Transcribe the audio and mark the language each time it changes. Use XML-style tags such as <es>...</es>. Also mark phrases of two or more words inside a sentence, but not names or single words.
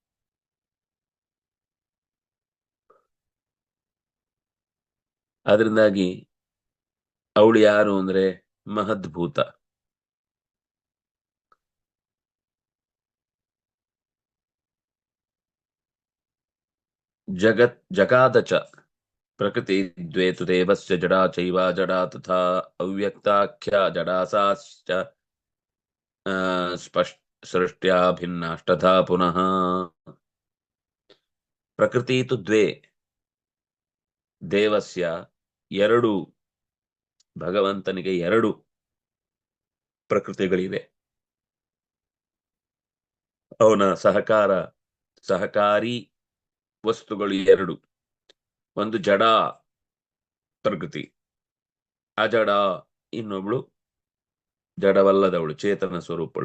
<kn>ಅದರಿಂದಾಗಿ ಅವಳು ಯಾರು ಅಂದ್ರೆ ಮಹದ್ಭೂತ.</kn> <sa>ಜಗಾದಚ ಪ್ರಕೃತಿ ದ್ವೇತು ದೇವಸ್ಯ ಜಡಾ ಚೈವ ಜಡಾ ತಥಾ ಅವ್ಯಕ್ತಾಖ್ಯ ಜಡಾಸಾಶ್ಚ ಸೃಷ್ಟ್ಯಾ ಭಿನ್ನಾಷ್ಟಥಾ ಪುನಃ. ಪ್ರಕೃತಿ ತು ದ್ವೇ, ದೇವಸ್ಯ</sa> <kn>ಎರಡು, ಭಗವಂತನಿಗೆ ಎರಡು ಪ್ರಕೃತಿಗಳಿವೆ. ಅವನ ಸಹಕಾರಿ ವಸ್ತುಗಳು ಎರಡು. ಒಂದು ಜಡ ಪ್ರಕೃತಿ, ಅಜಡ ಇನ್ನೊಬ್ಳು ಜಡವಲ್ಲದವಳು, ಚೇತನ ಸ್ವರೂಪಳು.</kn>